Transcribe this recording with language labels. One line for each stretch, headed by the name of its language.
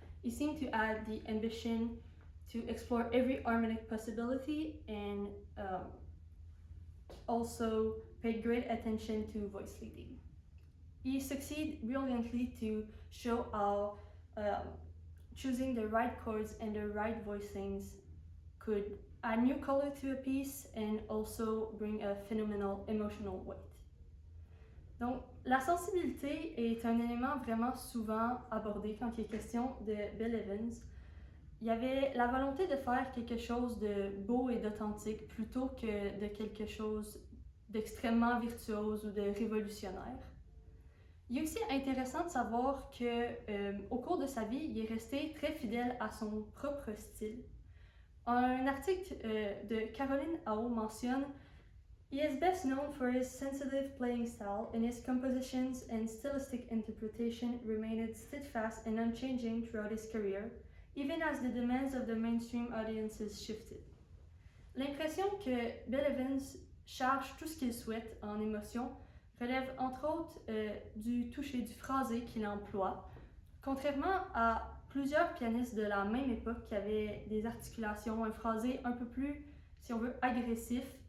English: He seemed to add the ambition to explore every harmonic possibility and also paid great attention to voice leading. He succeeded brilliantly to show how choosing the right chords and the right voicings could add new color to a piece and also bring a phenomenal emotional weight.
French: Donc, la sensibilité est un élément vraiment souvent abordé quand il est question de Bill Evans. Il y avait la volonté de faire quelque chose de beau et d'authentique plutôt que de quelque chose d'extrêmement virtuose ou de révolutionnaire. Il est aussi intéressant de savoir qu'au cours de sa vie, il est resté très fidèle à son propre style. Un article de Caroline Ao mentionne:
English: "He is best known for his sensitive playing style, and his compositions and stylistic interpretation remained steadfast and unchanging throughout his career, even as the demands of the mainstream audiences shifted."
French: L'impression que Bill Evans charge tout ce qu'il souhaite en émotion relève entre autres du toucher, du phrasé qu'il emploie, contrairement à plusieurs pianistes de la même époque qui avaient des articulations, un phrasé un peu plus, si on veut, agressif.